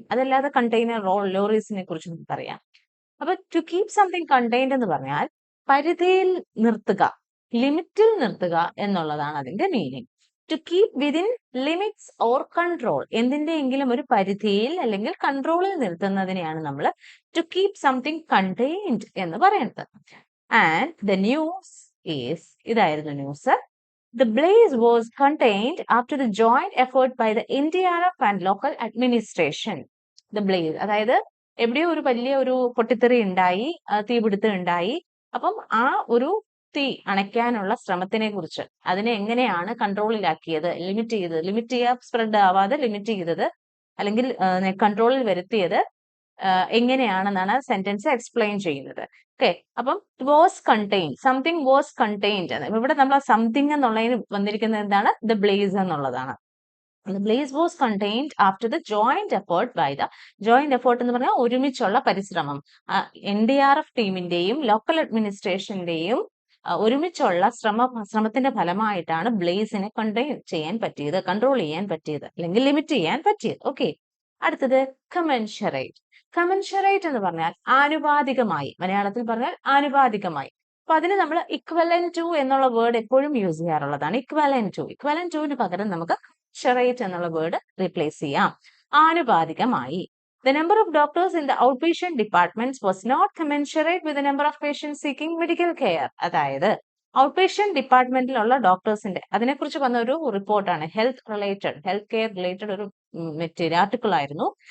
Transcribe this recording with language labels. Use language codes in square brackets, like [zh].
[ml] അതല്ലാതെ കണ്ടെയ്നർ ലോറീസിനെ കുറിച്ച് നമുക്കറിയാം. അപ്പൊ [en] to keep something contained [ml] എന്ന് പറഞ്ഞാൽ പരിധിയിൽ നിർത്തുക, ലിമിറ്റിൽ നിർത്തുക എന്നുള്ളതാണ് അതിന്റെ meaning. [en] to keep within limits or control, [ml] എന്തിന്റെയെങ്കിലും ഒരു പരിധിയിൽ അല്ലെങ്കിൽ കൺട്രോളിൽ നിർത്തുന്നതിനെയാണ് നമ്മൾ [en] to keep something contained [ml] എന്ന് പറയുന്നത്. [en] and the news is, [ml] ഇതായിരുന്നു news. [en] The blaze was contained after the joint effort by the NDRF and local administration. [ml] The blaze, അതായത് എവിടെയോ ഒരു വലിയ ഒരു പൊട്ടിത്തെറി ഉണ്ടായി, തീപിടുത്തം ഉണ്ടായി. അപ്പം ആ ഒരു തീ അണയ്ക്കാനുള്ള ശ്രമത്തിനെ കുറിച്ച്, അതിനെ എങ്ങനെയാണ് കൺട്രോളിലാക്കിയത്, ലിമിറ്റ് ചെയ്യുക, സ്പ്രെഡ് ആവാതെ ലിമിറ്റ് ചെയ്തത് അല്ലെങ്കിൽ കൺട്രോളിൽ വരുത്തിയത് എങ്ങനെയാണെന്നാണ് സെന്റൻസ് എക്സ്പ്ലെയിൻ ചെയ്യുന്നത്. ഓക്കെ, അപ്പം [en] Was contain, something was contained. [ml] ഇവിടെ നമ്മൾ ആ സംതിങ് എന്നുള്ളതിന് വന്നിരിക്കുന്നത് എന്താണ്? ദ ബ്ലേസ് എന്നുള്ളതാണ്. [en] The blaze was contained after the joint effort by the joint effort [ml] എന്ന് പറഞ്ഞാൽ ഒരുമിച്ചുള്ള പരിശ്രമം. NDRF ടീമിന്റെയും ലോക്കൽ അഡ്മിനിസ്ട്രേഷന്റെയും ഒരുമിച്ചുള്ള ശ്രമത്തിന്റെ ഫലമായിട്ടാണ് ബ്ലേസിനെ കണ്ടെയ്ൻ ചെയ്യാൻ പറ്റിയത്, കൺട്രോൾ ചെയ്യാൻ പറ്റിയത്, അല്ലെങ്കിൽ ലിമിറ്റ് ചെയ്യാൻ പറ്റിയത്. ഓക്കെ, അടുത്തത് കമൻഷറേറ്റ്. കമൻഷറേറ്റ് എന്ന് പറഞ്ഞാൽ ആനുപാതികമായി, മലയാളത്തിൽ പറഞ്ഞാൽ ആനുപാതികമായി. അപ്പൊ അതിന് നമ്മൾ ഇക്വലൻ ടു എന്നുള്ള വേർഡ് എപ്പോഴും യൂസ് ചെയ്യാറുള്ളതാണ്. ഇക്വലൻ ടുവിന് പകരം നമുക്ക് കമൻഷറേറ്റ് എന്നുള്ള വേർഡ് റീപ്ലേസ് ചെയ്യാം. ആനുപാതികമായി. [en] The number of doctors in the outpatient departments was not commensurate with the number of patients seeking medical care. [ml] അതായത് ഔട്ട്പേഷ്യന്റ് ഡിപ്പാർട്ട്മെന്റിലുള്ള ഡോക്ടേഴ്സിന്റെ, അതിനെക്കുറിച്ച് വന്ന ഒരു റിപ്പോർട്ടാണ്. ഹെൽത്ത് കെയർ റിലേറ്റഡ് ഒരു മെറ്റീരിയൽ ആർട്ടിക്കിൾ ആയിരുന്നു.